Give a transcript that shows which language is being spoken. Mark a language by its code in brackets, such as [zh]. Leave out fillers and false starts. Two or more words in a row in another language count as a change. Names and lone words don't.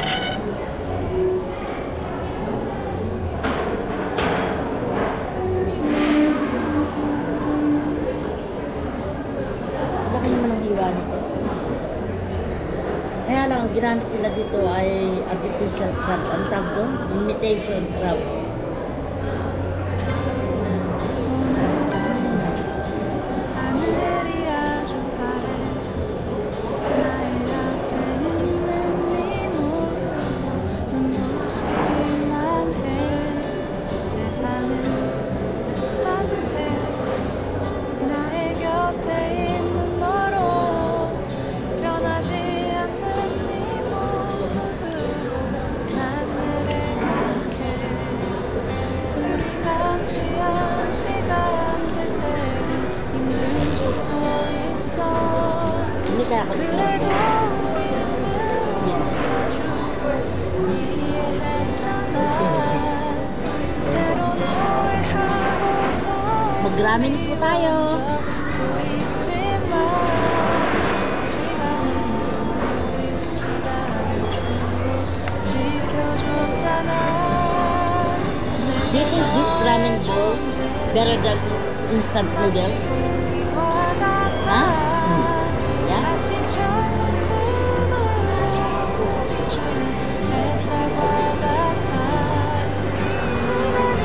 [tl] Laki naman ang hiwa nito. Kaya lang, ang ginamit nila dito ay [en] artificial crab. [tl] Ang tawag doon? [en] Imitation crab. [ko] 하늘이 아주 파래 나의 앞에 있는 네 모습도 눈부시기만 해 세상은 따뜻해 나의 곁에 있는 너로 변하지 않는 네 모습으로 난 늘 행복해 우리 같이 한 시간들 때로 힘든 적도 있어 [tl] Hindi kaya ako dito. [ko] 그래도 우리는 늘 웃어주고 이해했잖아 때론 오해하고서 [tl] Mag-ramen po tayo. [ko] 적도 있지만 시간은 우릴 기다려주고 지켜줬잖아 [en] Do you think this ramen bowl better than instant noodles? [ko] 아? [en] Yeah? [ko] 아침 창문 틈으로 비추는 햇살과 같아 시간